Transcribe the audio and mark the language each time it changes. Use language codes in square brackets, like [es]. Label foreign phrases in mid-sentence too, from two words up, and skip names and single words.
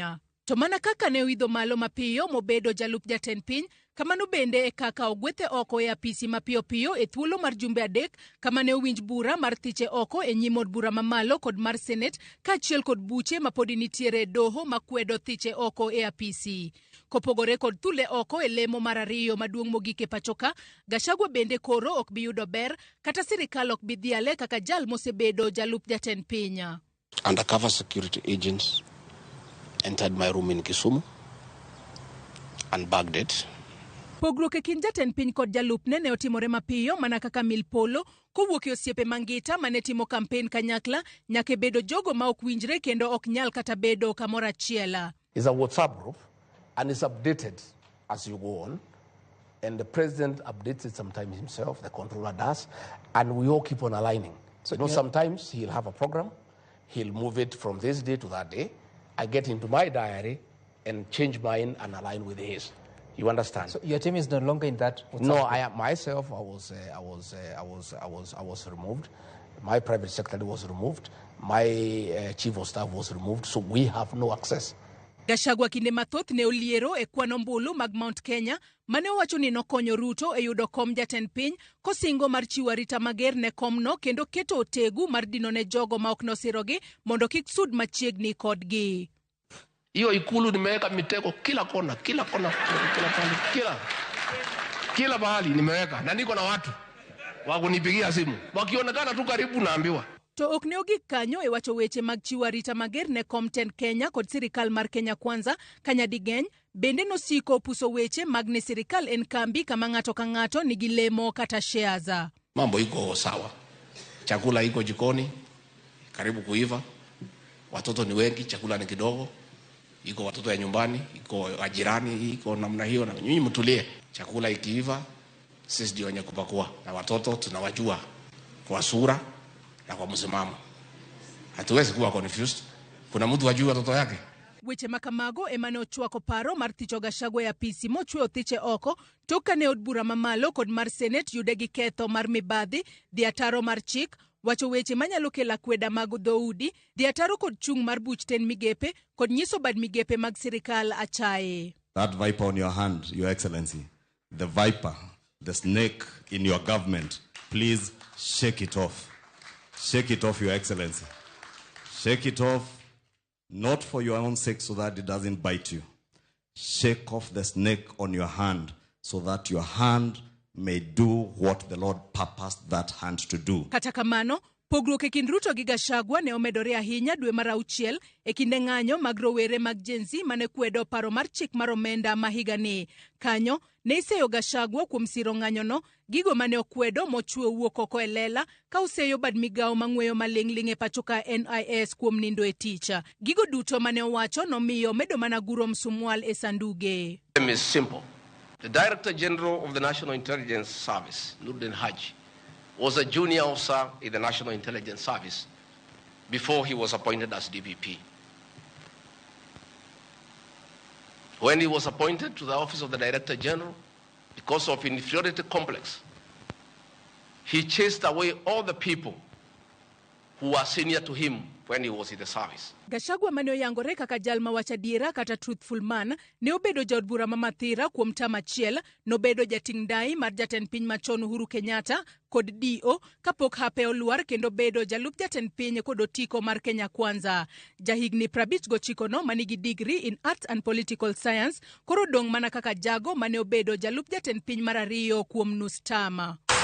[luo] To mana kaka ne oidho malo mapiyo mobedo jalup jatend piny, kamano bende e kaka ogwethe oko e apisi mapiyo piyo e thuolo mar jumbe 3 kama ne owinj bura mar thiche oko e nyim od bura mamalo kod mar Senate kaachiel kod buche ma podi nitiere doho makwedo thiche oko e apisi. Kopogore kod thule oko e lemo mar 2 maduong' mogik e pachoka, Gachagua bende koro ok bi yudo ber kata sirikal ok bi dhiale kaka jal mosebedo jalup jatend piny. [en] Undercover security agents entered my room in Kisumu and bagged it. [luo] Pogruok e kind jatend piny kod jalupne ne otimore mapiyo mana kaka mil polo kowuok e osiepe mangita mane timo kampen kanyakla nyaka bedo jogo ma ok winjre kendo ok nyal kata bedo kamoro achiel. [en] It's a WhatsApp group and it's updated as you go on, and the president updates it sometimes himself, the controller does, and we all keep on aligning. So sometimes he'll have a program, he'll move it from this day to that day. I get into my diary and change mine and align with his. You understand? So your team is no longer in that? No, I myself, I was removed. My private secretary was removed. My chief of staff was removed. So we have no access. [luo] Gachagua kinde mathoth ne oliero e kwano mbulu mag Mount Kenya mane owacho ni nokonyo Ruto e yudo kom jatend piny kosingo mar chiwo arita mager ne komno kendo keto otegu mar dino ne jogo ma ok nosirogi mondo kik sud machiegni kodgi. [sw] Hiyo ikulu nimeweka mitego kila kona, kila mahali nimeweka, na niko na watu wa kunipigia simu. Wakionekana tu karibu naambiwa. To ok ne ogik kanyo e wacho weche mag chiwo arita mager ne Komten Kenya kod sirikal mar Kenya Kwanza, Kanyadigeny bende nosiko puso weche mag ne sirikal en kambi kama ng'ato ka ng'ato nigi lemo kata shares. Mambo iko sawa. Chakula iko jikoni, karibu kuiva. Watoto ni wengi, chakula ni kidogo. Iko watoto ya nyumbani, iko ajirani, iko namna hiyo, na nyinyi mtulie. Chakula ikiiva, sisi ndio wenye kupakua, na watoto tunawajua kwa sura na kwa msimamo. Hatuwezi kuwa confused. Kuna mtu wajua watoto yake. [luo] Weche makamago emane ochwako paro mar thicho Gachagua ya apisi mochweyo thiche oko tok kane od bura mamalo kod mar Senate yude gi ketho mar mibadhi, dhi ataro mar chik, wacho weche manyalo kelo akweda mag dhoudi, dhi ataro kod chung mar buch ten migepe kod nyiso bad migepe mag sirikal achaye. [en] That viper on your hand, Your Excellency, the viper, the snake in your government, please shake it off. Shake it off, Your Excellency. Shake it off, not for your own sake so that it doesn't bite you. Shake off the snake on your hand so that your hand may do what the Lord purposed that hand to do. [luo] Kata kamano, pogruok e kind Ruto gi Gachagua ne omedore ahinya dwe mar 6 e kinde ng'anyo mag rowere mag Gen Z mane kwedo paro mar chik mar omenda ma higani. Kanyo ne iseyo Gachagua kuom siro ng'anyono, gigo mane okwedo mochwe wuok oko e lela ka oseyo bad migawo mang'weyo maling'ling' e pachoka NIS kuom nindo e tich. Gigo duto mane owacho nomiyo medo mana guro msumwal e sanduge. [en] It is simple. The Director General of the National Intelligence Service, Nurdin Haji, was a junior officer in the National Intelligence Service before he was appointed as DPP. When he was appointed to the office of the Director General, because of inferiority complex, he chased away all the people who were senior to him when he was in the service. [luo] Gachagua mane oyangore kaka jal mawacho adiera kata truthful man ne obedo jaod bura Mamathira kuom tam achiel, nobedo jating dai mar jatend piny machon Uhuru Kenyatta kod DO kapok hape olwar kendo bedo jalup jatend piny kod otiko mar Kenya Kwanza. Jahigni 59 no manigi [en] degree in Arts and Political Science [luo] koro dong mana kaka jago mane obedo jalup jatend piny mar 2 kuom nus tama.